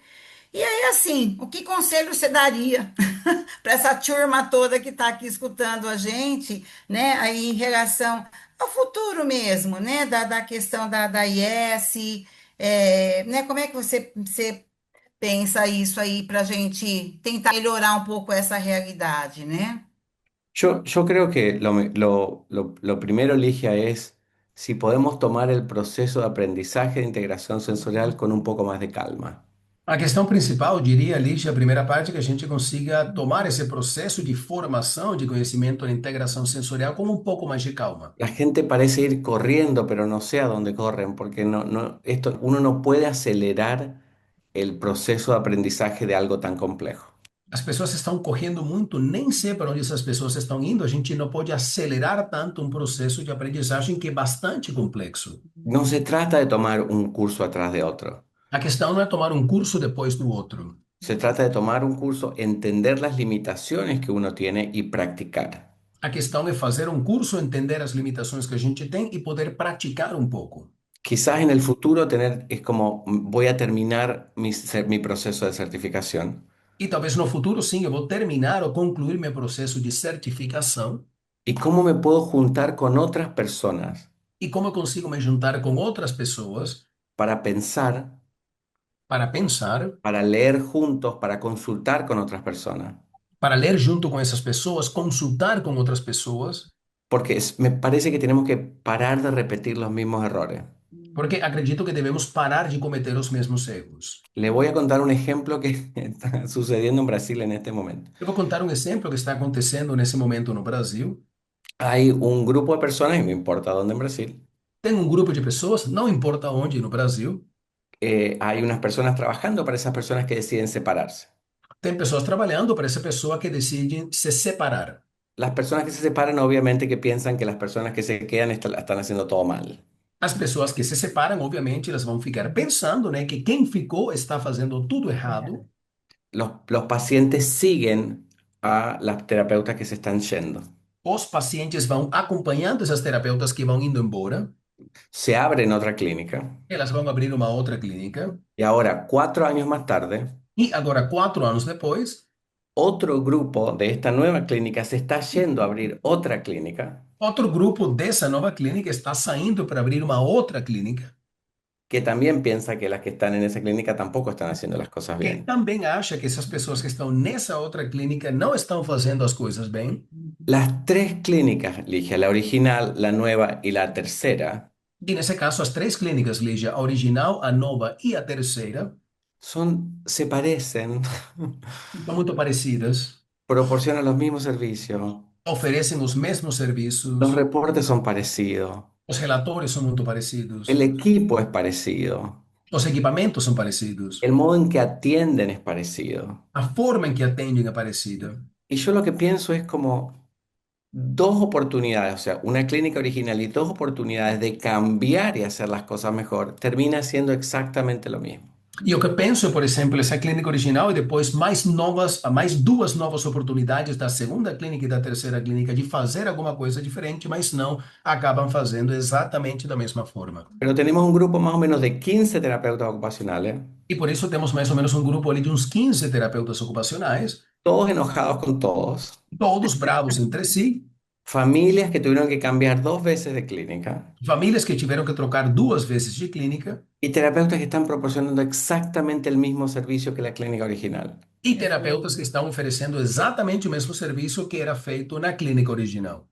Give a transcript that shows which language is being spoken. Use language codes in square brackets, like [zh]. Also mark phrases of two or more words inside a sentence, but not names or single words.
[pt] E aí, assim, o que conselho você daria para essa turma toda que está aqui escutando a gente, né? Aí em relação ao futuro mesmo, né? Da questão da IS, né? Como é que você pensa isso aí para a gente tentar melhorar um pouco essa realidade, né? [es] Yo creo que lo primero, Ligia, es si podemos tomar el proceso de aprendizaje de integración sensorial con un poco más de calma. [pt] A questão principal, eu diria, Lígia, a primeira parte, é que a gente consiga tomar esse processo de formação, de conhecimento da integração sensorial com um pouco mais de calma. [es] La gente parece ir corriendo, pero no sé a dónde corren, porque uno no puede acelerar el proceso de aprendizaje de algo tan complejo. [pt] As pessoas estão correndo muito, nem sei para onde essas pessoas estão indo. A gente não pode acelerar tanto um processo de aprendizagem que é bastante complexo. [es] No se trata de tomar un curso atrás de otro. [pt] A questão não é tomar um curso depois do outro. [es] Se trata de tomar un curso, entender las limitaciones que uno tiene y practicar. [pt] A questão é fazer um curso, entender as limitações que a gente tem e poder praticar um pouco. [es] Quizás en el futuro es como voy a terminar mi proceso de certificación. [pt] E talvez no futuro, sim, eu vou terminar ou concluir meu processo de certificação. [es] ¿Y cómo me puedo juntar con otras personas [pt] E como eu consigo me juntar com outras pessoas [es] para pensar, [pt] para pensar, [es] para leer juntos, para consultar con otras personas? [pt] para ler junto com essas pessoas, consultar com outras pessoas, [es] Porque me parece que tenemos que parar de repetir los mismos errores. [pt] porque acredito que devemos parar de cometer os mesmos erros. [es] Le voy a contar un ejemplo que está sucediendo en Brasil en este momento. [pt] Eu vou contar um exemplo que está acontecendo nesse momento no Brasil. [es] Hay un grupo de personas, y no importa dónde en Brasil, [pt] Tem um grupo de pessoas, não importa onde no Brasil, [es] hay unas personas trabajando para esas personas que deciden separarse. [pt] tem pessoas trabalhando para essa pessoa que decide se separar. [es] Las personas que se separan obviamente que piensan que las personas que se quedan están haciendo todo mal. [pt] As pessoas que se separam, obviamente, elas vão ficar pensando, né, que quem ficou está fazendo tudo errado. [es] Los pacientes siguen a las terapeutas que se están yendo. [pt] Os pacientes vão acompanhando essas terapeutas que vão indo embora. [es] Se abre en otra clínica [pt] Elas vão abrir uma outra clínica. [es] y ahora, 4 años más tarde, [pt] E agora, 4 anos depois, [es] otro grupo de esta nueva clínica se está yendo a abrir otra clínica [pt] outro grupo dessa nova clínica está saindo para abrir uma outra clínica, [es] que también piensa que las que están en esa clínica tampoco están haciendo las cosas que bien. [pt] também acha que essas pessoas que estão nessa outra clínica não estão fazendo as coisas bem. [es] Las tres clínicas, Ligia, la original, la nueva y la tercera, [pt] E nesse caso, as três clínicas, Lígia, a original, a nova e a terceira, [es] se parecen, [pt] são muito parecidas, [es] proporcionan los mismos servicios, [pt] oferecem os mesmos [es] los [pt] serviços, [es] reportes son parecidos, [pt] os relatórios são muito [es] el [pt] parecidos, [es] equipo es parecido, [pt] os equipamentos são parecidos, [es] el modo en que atienden es parecido. [pt] a forma em que atendem é parecida. [es] Y yo lo que pienso es como dos oportunidades, o sea, una clínica original y dos oportunidades de cambiar y hacer las cosas mejor, termina siendo exactamente lo mismo. [pt] E o que eu penso, por exemplo, essa clínica original e depois mais duas novas oportunidades da segunda clínica e da terceira clínica de fazer alguma coisa diferente, mas não acabam fazendo exatamente da mesma forma. [es] Pero tenemos un grupo más o menos de 15 terapeutas ocupacionales, [pt] E por isso temos mais ou menos um grupo ali de uns 15 terapeutas ocupacionais, [es] todos enojados con todos, [pt] todos bravos entre si, [es] familias que tuvieron que cambiar 2 veces de clínica [pt] famílias que tiveram que trocar 2 vezes de clínica [es] y terapeutas que están proporcionando exactamente el mismo servicio que la clínica original. [pt] e terapeutas que estão oferecendo exatamente o mesmo serviço que era feito na clínica original.